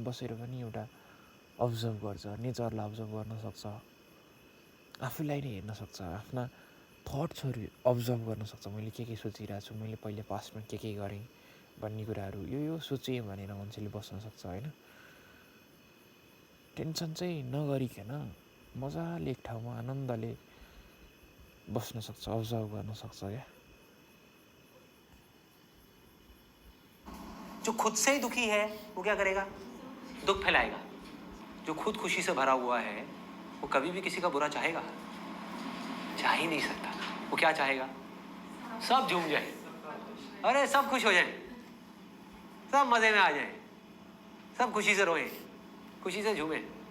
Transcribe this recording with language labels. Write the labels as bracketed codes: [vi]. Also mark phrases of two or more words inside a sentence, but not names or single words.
[ne] बसेर पनि एउटा अब्जर्भ गर्छ, नेचरलाई अब्जर्भ गर्न सक्छ, आफूलाई नै हेर्न सक्छ, आफ्ना थट्सहरू अब्जर्भ गर्न सक्छ। मैले के सोचिरहेको छु, मैले पहिले पास्टमा के गरेँ भन्ने कुराहरू यो सोचेँ भनेर मान्छेले बस्न सक्छ होइन। टेन्सन चाहिँ नगरिकन मजाले एक ठाउँमा आनन्दले बस्न सक्छ, अब्जर्भ गर्न सक्छ क्या। [hi] जो खुद से ही दुखी है वो क्या करेगा, दुख फैलाएगा। जो खुद खुशी से भरा हुआ है वो कभी भी किसी का बुरा चाहेगा, चाह ही नहीं सकता। वो क्या चाहेगा, सब झूम जाए, अरे सब खुश हो जाए, सब मजे में आ जाए, सब खुशी से रोए, खुशी से झूमे।